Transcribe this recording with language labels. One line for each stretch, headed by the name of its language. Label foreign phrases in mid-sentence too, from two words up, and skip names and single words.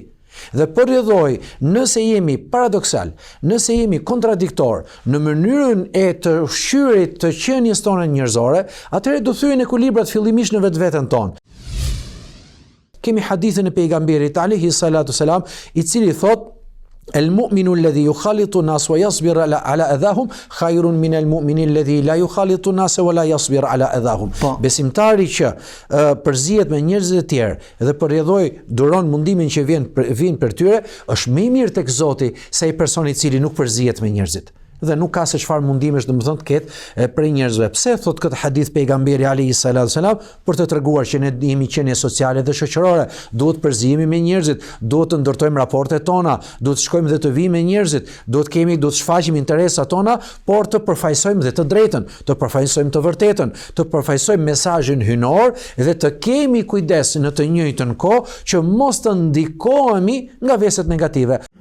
Albanian: Dhe përrjedhoi, nëse jemi paradoksal, nëse jemi kontradiktor në mënyrën e të ushqyerit të qenies tonë njerëzore, atëherë do thyen ekuilibrat fillimisht në vetveten tonë. Kemi hadithin e pejgamberit
Arabic: عليه الصلاة والسلام,
Albanian: i cili thotë
Arabic: المؤمن الذي يخالط الناس ويصبر على أذاهم خير من المؤمن الذي لا يخالط الناس ولا يصبر على أذاهم.
Albanian: Besimtari që përzihet me njerëz të tjerë dhe përrjedhoi duron mundimin që vjen për tyre, është më i mirë tek Zoti se ai person i cili nuk përzihet me njerëzit. Dhe nuk ka se çfarë mundimesh domethënë të ketë prej njerëzve. Pse thot këtë hadith pejgamberi
Arabic: عليه الصلاة والسلام?
Albanian: Për të treguar që ne jemi qenie sociale dhe shoqërore, duhet përzihemi me njerëzit, duhet të ndërtojmë raportet tona, duhet të shkojmë dhe të vijmë me njerëzit, duhet të shfaqim interesat tona, por të përfaqësojmë dhe të drejtën, të përfaqësojmë të vërtetën, të përfaqësojmë mesazhin hynor dhe të kemi kujdes në të njëjtën kohë që mos të ndikohemi nga veset negative.